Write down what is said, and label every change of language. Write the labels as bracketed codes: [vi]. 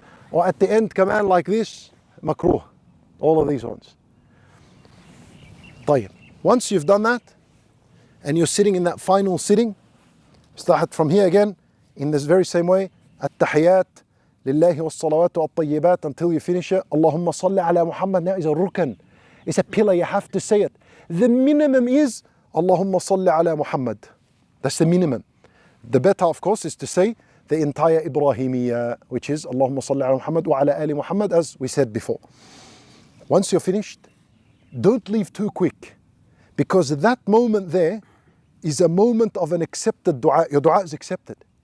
[en] Or at the end, command like this, makruh. All of these ones. طيب. Once you've done that, and you're sitting in that final sitting, start from here again, in this very same way, [ar] التحيات لله والصلوات والطيبات [en] until you finish it. [ar] اللهم صل على محمد. [en] Now is a rukn. It's a pillar, you have to say it. The minimum is [ar] اللهم صل على محمد. [en] That's the minimum. The better, of course, is to say the entire Ibrahimiyya, which is [ar] اللهم صل على محمد وعلى آل محمد, [en] as we said before. Once you're finished, don't leave too quick, because that moment there is a moment of an accepted dua. Your dua is accepted.